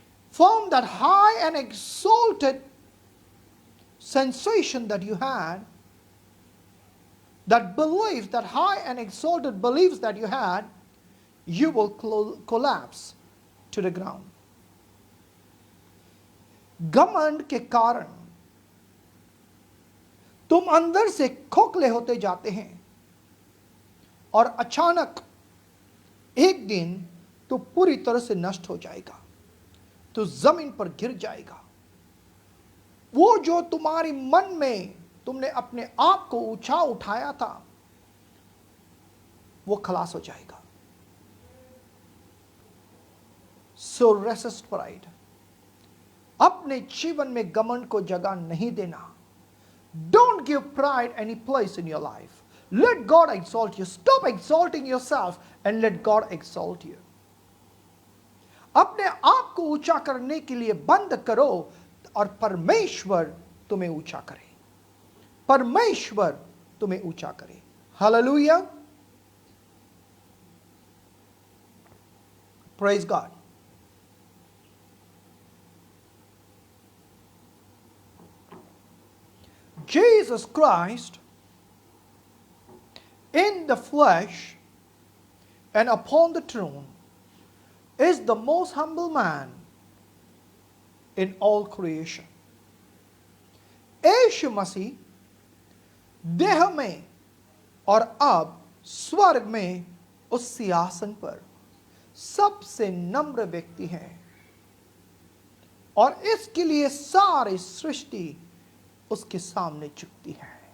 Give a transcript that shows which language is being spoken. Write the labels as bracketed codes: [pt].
[en] From that high and exalted sensation that you had, that belief, that high and exalted beliefs that you had, you will collapse to the ground. [hi] घमंड के कारण तुम अंदर से खोखले होते जाते हैं और अचानक एक दिन तो पूरी तरह से नष्ट हो जाएगा, तो जमीन पर गिर जाएगा. वो जो तुम्हारे मन में तुमने अपने आप को ऊंचा उठाया था वो खलास हो जाएगा. [en] So resist pride. [hi] अपने जीवन में घमंड को जगह नहीं देना. [en] Don't give pride any place in your life. Let God exalt you. Stop exalting yourself and let God exalt you. [hi] अपने आप को ऊंचा करने के लिए बंद करो और परमेश्वर तुम्हें ऊंचा करे. परमेश्वर तुम्हें ऊंचा करे। [en] Hallelujah, praise God. Jesus Christ in the flesh and upon the throne is the most humble man in all creation. [hi] यीशु मसीह देह में और अब स्वर्ग में उस सिंहासन पर सबसे नम्र व्यक्ति हैं, और इसके लिए सारी सृष्टि उसके सामने झुकती है।